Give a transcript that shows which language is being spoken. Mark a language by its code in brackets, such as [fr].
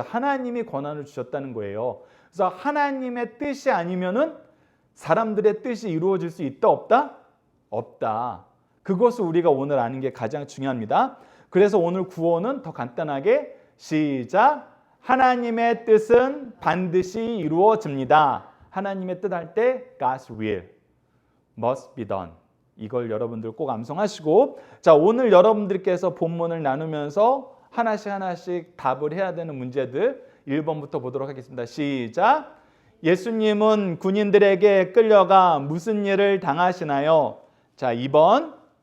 [ko] 하나님이 권한을 주셨다는 거예요. 그래서 하나님의 뜻이 아니면은 사람들의 뜻이 이루어질 수 있다 없다? 없다. 그것을 우리가 오늘 아는 게 가장 중요합니다. 그래서 오늘 구호는 더 간단하게 시작. 하나님의 뜻은 반드시 이루어집니다. 하나님의 뜻 할 때 [en] God's will must be done. [ko] 이걸 여러분들 꼭 암송하시고, 자, 오늘 여러분들께서 본문을 나누면서 하나씩 답을 해야 되는 문제들 1번부터 보도록 하겠습니다. 시작. 예수님은 군인들에게 끌려가 무슨 일을 당하시나요? 자, 2번.